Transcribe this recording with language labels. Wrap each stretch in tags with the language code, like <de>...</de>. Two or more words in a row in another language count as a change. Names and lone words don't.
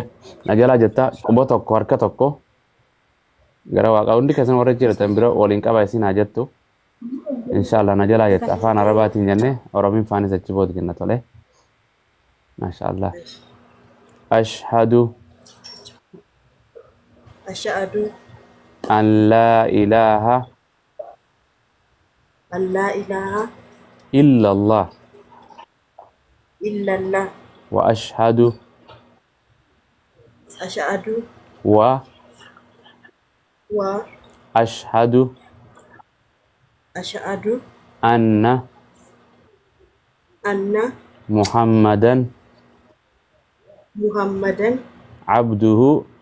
<om>Na jalaa jettaa quba tokko harka tokko gara waaqa hundi keessan warra jiratan bira waliin qaba isin haa jettu. Inshaallah na jalaa jetta afaan Arabaatiin jennee Oromiin faanis achi booda kenna tole.</om> <ar>Maashaallah. أشهد أن لا إله إلا الله وأشهد وأشهد أن محمدا عبده</ar>